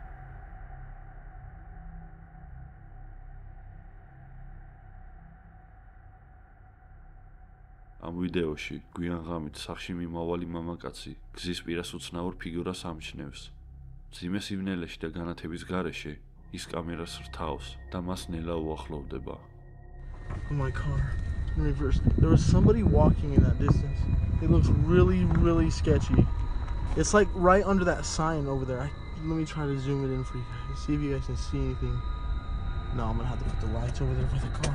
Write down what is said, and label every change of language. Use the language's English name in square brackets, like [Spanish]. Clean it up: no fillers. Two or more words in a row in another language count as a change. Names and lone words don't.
[Georgian] ამ ვიდეოში გვიან ღამით სახლში მიმავალი მამაკაცი გზის პირას უცნაურ ფიგურას ამჩნევს. მძიმე სიბნელეში და განათების გარეშე ის კამერას რთავს და მას ნელა უახლოვდება. [English] Oh my car in reverse. There was somebody walking in that distance. It looks really sketchy. It's like right under that sign over there. Let me try to zoom it in for you guys. See if you guys can see anything. No, I'm gonna have to put the lights over there for the car.